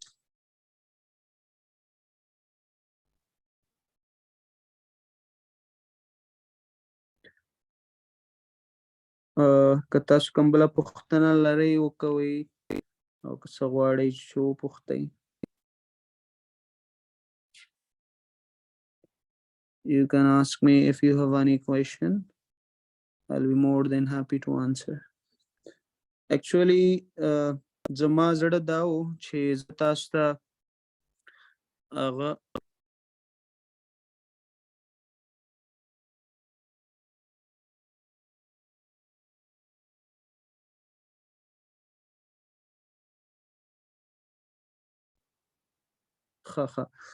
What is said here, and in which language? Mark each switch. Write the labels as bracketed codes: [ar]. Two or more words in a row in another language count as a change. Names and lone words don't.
[ps] که تاسو کوم بله پوښتنه لرئ وکوئ او که څه غواړئ چې وپوښتئ. [en] You can ask me if you have any question. I'll be more than happy to answer. Actually, [ps] زما زړه دا و چې زه تاسو ته هغه ښه